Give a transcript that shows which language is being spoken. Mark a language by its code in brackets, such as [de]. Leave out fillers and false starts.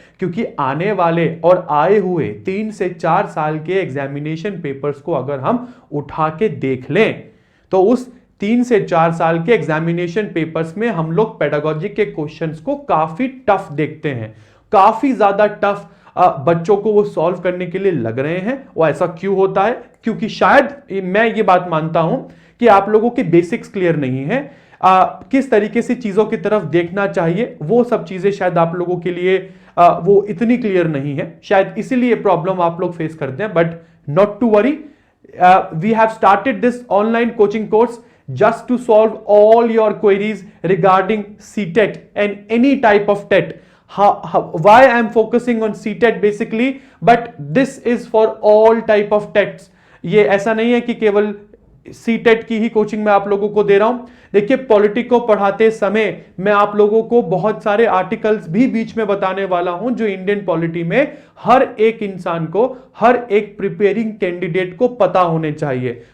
[hi] क्योंकि आने वाले और आए हुए 3 से 4 साल के एग्जामिनेशन पेपर्स को अगर हम उठा के देख लें, तो उस 3 से 4 साल के एग्जामिनेशन पेपर्स में हम लोग पेडागोजी के क्वेश्चंस को काफी टफ देखते हैं, काफी ज्यादा टफ बच्चों को वो सॉल्व करने के लिए लग रहे हैं। वो ऐसा क्यों होता है? क्योंकि शायद मैं ये बात मानता हूं कि आप लोगों के बेसिक्स क्लियर नहीं है। किस तरीके से चीजों की तरफ देखना चाहिए, वो सब चीजें शायद आप लोगों के लिए वो इतनी क्लियर नहीं है, शायद इसीलिए प्रॉब्लम आप लोग फेस करते हैं। [en] But not to worry, we have started this online coaching course just to solve all your queries regarding CTET and any type of TET. Why I am focusing on CTET basically, but this is for all type of TETs. [hi] ये ऐसा नहीं है कि केवल CTET की ही coaching मैं आप लोगों को दे रहा हूं। देखिए, पॉलिटिक को पढ़ाते समय मैं आप लोगों को बहुत सारे आर्टिकल्स भी बीच में बताने वाला हूं जो इंडियन पॉलिटी में हर एक इंसान को, हर एक प्रिपेयरिंग कैंडिडेट को पता होने चाहिए।